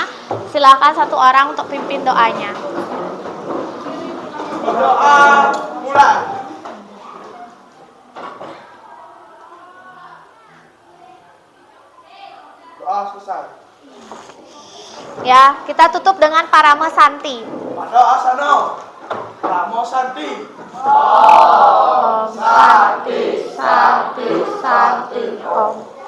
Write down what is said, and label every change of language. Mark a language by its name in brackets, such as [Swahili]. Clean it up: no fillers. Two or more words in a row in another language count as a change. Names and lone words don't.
[Indonesian] Silakan satu orang untuk pimpin doanya. Doa mulai. Doa selesai. Ya, kita tutup dengan Paramo Santi. Pada asana. Paramo Santi. [Sanskrit] Om Santi, Santi, Santi, Om.